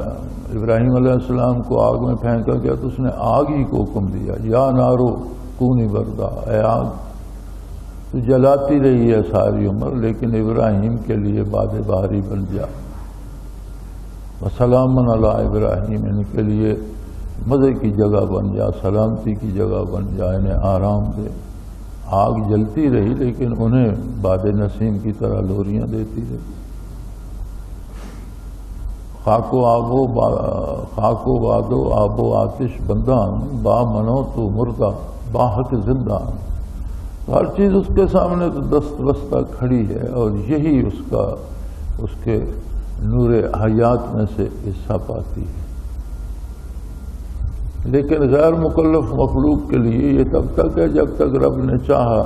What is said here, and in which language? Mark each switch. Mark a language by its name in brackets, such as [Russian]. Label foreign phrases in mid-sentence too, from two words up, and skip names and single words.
[Urdu] ابراہیم علیہ السلام کو آگ میں پھینکا گیا تو اس نے آگ ہی کو حکم دیا، [Arabic] یا نارو کونی بردا، [Urdu] اے آگ تو جلاتی رہی ہے ساری عمر، لیکن ابراہیم کے لیے باد بہاری بن جا. [Arabic] وسلام علی ابراہیم، [Urdu] ان کے لیے مزے کی جگہ بن جا، سلامتی کی جگہ بن جا، انہیں آرام دے. آگ جلتی رہی لیکن انہیں باد نسیم کی طرح لوریاں دیتی رہی. [Persian] خاک و بادو آب و آتش بندان، با منو تو مردہ با حق زندان. [Urdu] ہر چیز اس کے سامنے تو دست بستہ کھڑی ہے، اور یہی اس کے نور حیات میں سے حصہ پاتی ہے. لیکن غیر مکلف مخلوق کے لیے یہ تب تک ہے جب تک رب نے چاہا.